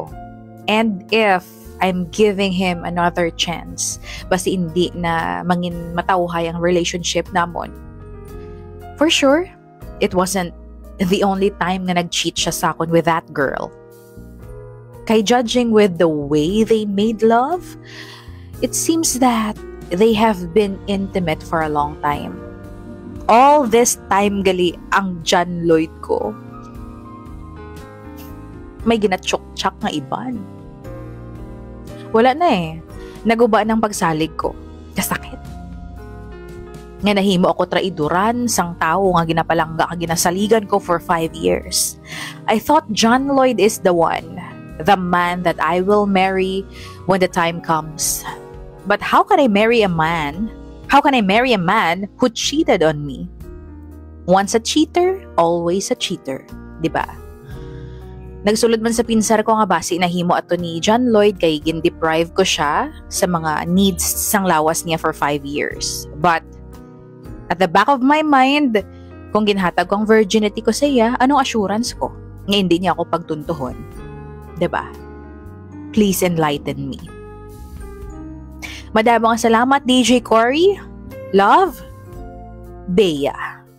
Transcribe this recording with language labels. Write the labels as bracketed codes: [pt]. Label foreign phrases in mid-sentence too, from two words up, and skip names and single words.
[en] And if I'm giving him another chance, [hil] basi hindi na mangin matawhay ang relationship namon. [en] For sure, it wasn't the only time [hil] na nag-cheat siya sa akon [en] with that girl. Kay judging with the way they made love, it seems that they have been intimate for a long time. All this time [hil] gali ang John Lloyd ko. May ginatsyok-tsak nga iban. Wala na Naguba ng pagsalig ko. Kasakit. Nga nahimo ako traiduran sang tao nga ginapalangga kag ginasaligan ko [en] for 5 years. I thought John Lloyd is the one, the man that I will marry when the time comes. But how can I marry a man? How can I marry a man who cheated on me? Once a cheater, always a cheater, [hil] 'di ba? Nagsulod man sa pinsar ko nga basi nahimo ato ni John Lloyd kay gin-deprive ko siya sa mga needs sang lawas niya [en] for 5 years. But at the back of my mind, [hil] kung ginhatag ko ang virginity ko sa iya, anong assurance ko nga hindi niya ako pagtuntuhon? 'Di ba? [en] Please enlighten me. [hil] Madamong salamat, DJ Cory. [en] Love, Bea.